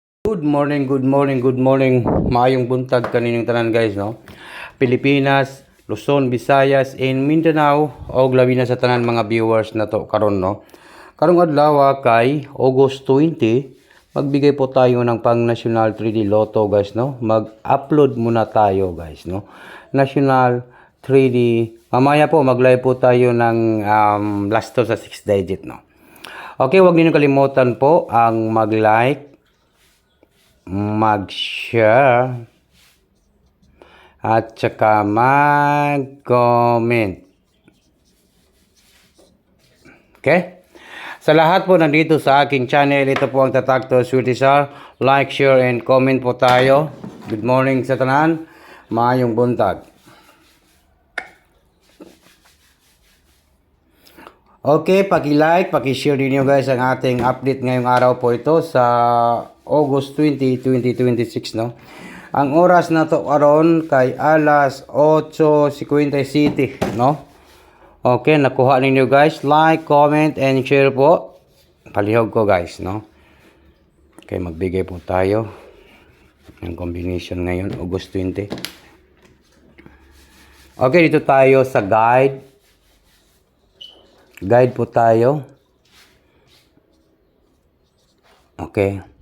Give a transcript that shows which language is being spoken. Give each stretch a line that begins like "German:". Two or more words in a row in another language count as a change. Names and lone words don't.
English: Good morning, good morning, good morning.
Cebuano: Maayong buntag kaninyong tanan guys, no? Pilipinas, Luzon, Visayas, and Mindanao, o labi na sa tanan mga viewers na to karon, no? Karong adlaw kay August 20,
Filipino: magbigay po tayo ng pang National 3D Lotto guys, no? Mag-upload muna tayo guys, no? National 3D. Mamaya po mag-live po tayo ng last to sa 6 digit, no? Okay, huwag niyo kalimutan po ang mag-like, mag-share, at saka mag-comment. Okay? Sa lahat po nandito sa aking channel, ito po ang Tatak to Sweetisar.
English: Like, share, and comment
Filipino: po tayo.
English: Good morning
Cebuano: sa tanan. Maayong buntag. Okay,
Filipino: paki-like, paki-share din nyo guys ang ating update ngayong araw po ito sa August 20, 2026, no?
Cebuano: Ang oras na to karon kay alas 8:57, no? Okay, nakuha ninyo guys.
English: Like, comment, and share po.
Cebuano: Palihog ko guys, no?
Filipino: Okay, magbigay po tayo ng combination ngayon, August 20. Okay, dito tayo sa guide. Guide po tayo. Okay.